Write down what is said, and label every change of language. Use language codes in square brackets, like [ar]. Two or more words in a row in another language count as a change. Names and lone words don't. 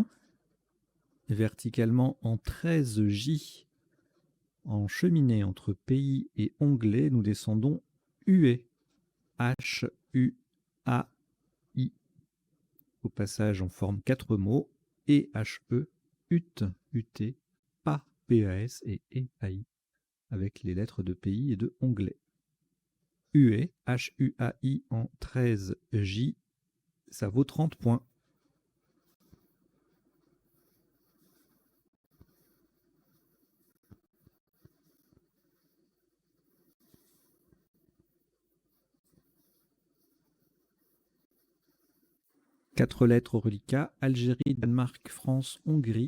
[fr] Verticalement en 13 J. En cheminée entre pays et onglet, nous descendons UE. H-U-A-I. Au passage, on forme 4 mots. E-H-E, UT, UT, PA, P-A-S et E-A-I, avec les lettres de pays et de onglet. UE, H-U-A-I en 13 J, ça vaut 30 points. Quatre lettres au reliquat, Algérie, Danemark, France, Hongrie.